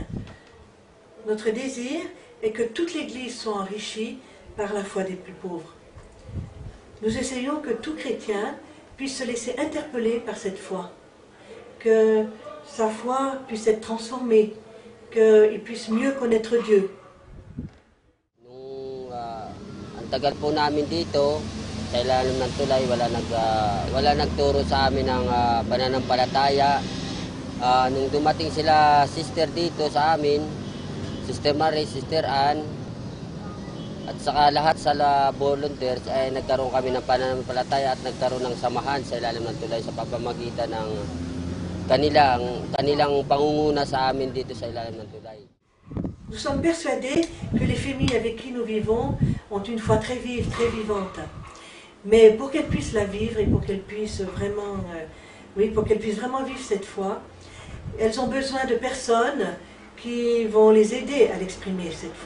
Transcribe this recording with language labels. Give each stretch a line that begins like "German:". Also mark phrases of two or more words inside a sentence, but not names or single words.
French: Notre désir est que toute l'Église soit enrichie par la foi des plus pauvres. Nous essayons que tout chrétien puisse se laisser interpeller par cette foi, que sa foi puisse être transformée, qu'il puisse mieux connaître Dieu.
Filipino: Ang tagal po namin dito, sa ilalim ng tulay, wala nagturo sa amin ng pananampalataya. Nung dumating sila sister dito sa amin, Sister Marie, Sister Ann, at saka lahat sa volunteers, ay nagkaroon kami ng pananampalataya at nagkaroon ng samahan sa ilalim ng tulay sa pamamagitan ng kanilang pangunguna sa amin dito sa ilalim ng tulay.
French: Nous sommes persuadés que les familles avec qui nous vivons ont une foi très vive, très vivante. Mais pour qu'elles puissent la vivre et pour qu'elles puissent vraiment, vivre cette foi, elles ont besoin de personnes qui vont les aider à l'exprimer cette foi.